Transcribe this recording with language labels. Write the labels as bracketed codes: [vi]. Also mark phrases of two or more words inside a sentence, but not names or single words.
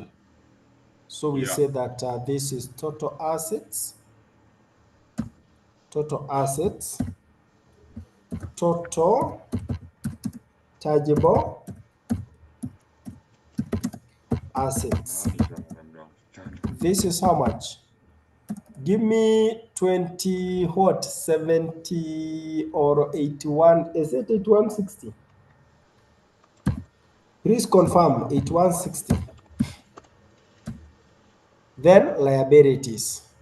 [en] So we say that this is total assets. Total assets. Total tangible assets. [rn] ijana na mirongo itandatu. [en] This is how much? Give me 20, what, 70 or 81, is it 8160? Please confirm 8160. Then liabilities.